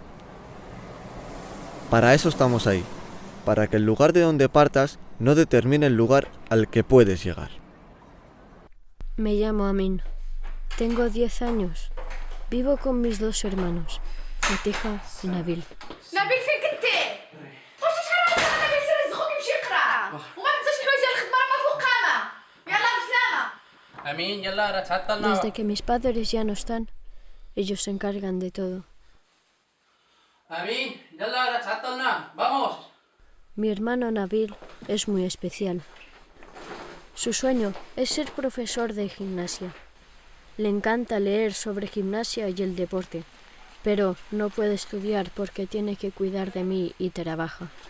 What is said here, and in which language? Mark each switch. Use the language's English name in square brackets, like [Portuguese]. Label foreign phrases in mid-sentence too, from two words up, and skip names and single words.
[Spanish] Para eso estamos ahí, para que el lugar de donde partas no determine el lugar al que puedes llegar. Me llamo Amin. Tengo 10 años. Vivo con mis 2 hermanos, Fatiha y Nabil. [Arabic] نبيل فين كنتي؟ واش شحال هكا نبيل سير رزقوك يمشي يقرا وما تنساش الحوايج ديال الخدمه راه ما فوق قامه يلا بسلامه امين يلا راه تعطلنا. [Spanish] Desde que mis padres ya no están, ellos se encargan de todo. [Arabic] امين يلا راه تعطلنا vamos. [Spanish] Mi hermano Nabil es muy especial. Su sueño es ser profesor de gimnasia. Le encanta leer sobre gimnasia y el deporte, pero no puede estudiar porque tiene que cuidar de mí y trabaja.